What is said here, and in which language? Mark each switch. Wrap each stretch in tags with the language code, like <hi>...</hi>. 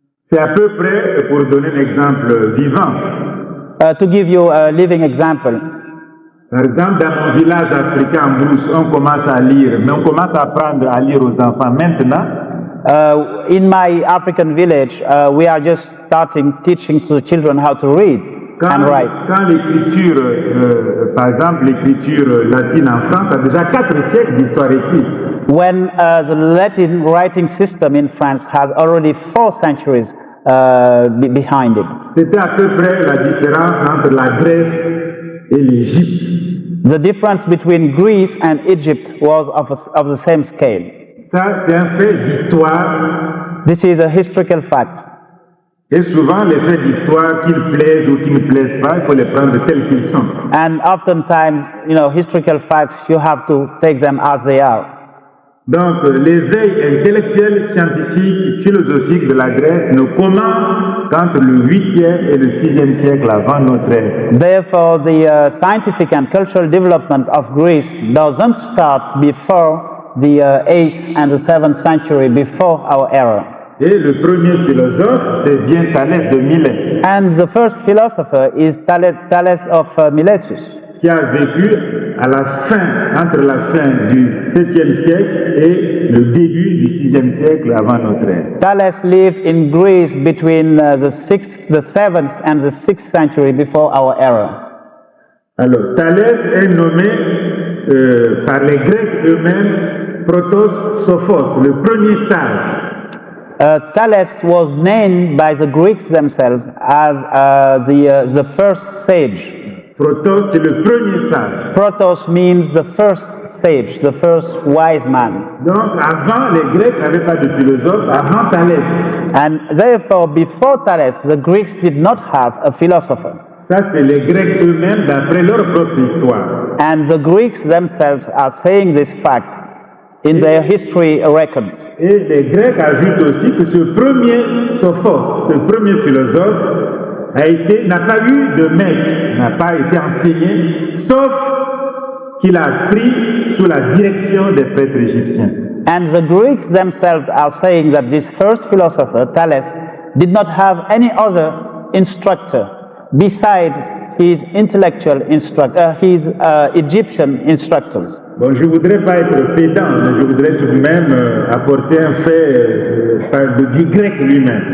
<fr>C'est à peu près, pour donner un exemple vivant.</fr> <en>To give you a living example.</en> <fr>Par exemple, dans mon village africain en Brousse, on commence à lire, mais on commence à apprendre à lire aux enfants maintenant.</fr> <en>In my African village, we are just teaching to the children how to read and write.</en> <fr>Quand l'écriture, par exemple l'écriture latine en France, a déjà 4 siècles d'histoire écrite.</fr> <en>When the Latin writing system in France has already 4 centuries behind it.</en> <fr>C'était à peu près la différence entre la Grèce et l'Égypte.</fr> <en>The difference between Greece and Egypt was of the same scale.</en> <fr>Ça, c'est un fait d'histoire.</fr> <en>This is a historical fact.</en> <fr>Et souvent, les faits d'histoire, qu'ils plaisent ou qu'ils ne plaisent pas, il faut les prendre tels qu'ils sont.</fr> <en>And oftentimes, historical facts, you have to take them as they are.</en> <fr>Donc, l'éveil intellectuel, scientifique, philosophique de la Grèce ne commence qu'entre le 8e et le 6e siècle avant notre ère.</fr> <en>Therefore, the scientific and cultural development of Greece doesn't start before the 8th and the 7th century before our era.</en> <fr>Et le premier philosophe, c'est bien Thalès de Milet.</fr> <en>And the first philosopher is Thales of Miletus,</en> <fr>qui a vécu à la fin, entre la fin du 7e siècle et le début du 6e siècle avant notre ère.</fr> <en>Thales lived in Greece between the 7th and the 6th century before our era.</en> <fr>Alors, Thalès est nommé par les Grecs eux-mêmes Protos Sophos, le premier sage.</fr> <en>Thales was named by the Greeks themselves as the first sage.</en> <fr>Protos, c'est le premier sage.</fr> <en>Protos means the first sage, the first wise man.</en> <fr>Donc, avant, les Grecs n'avaient pas de philosophe, avant Thalès.</fr> <en>And therefore, before Thales, the Greeks did not have a philosopher.</en> <fr>Ça, c'est les Grecs eux-mêmes d'après leur propre histoire.</fr> <en>And the Greeks themselves are saying this fact in their history records.</en> <fr>Et les Grecs ajoutent aussi que ce premier Sophos, ce premier philosophe, n'a pas eu de maître, n'a pas été enseigné, sauf qu'il a appris sous la direction des prêtres égyptiens.</fr> <en>And the Greeks themselves are saying that this first philosopher, Thales, did not have any other instructor besides his intellectual instructor, his Egyptian instructors.</en> <fr>Bon, je ne voudrais pas être pédant, mais je voudrais tout de même apporter un fait du grec lui-même.</fr>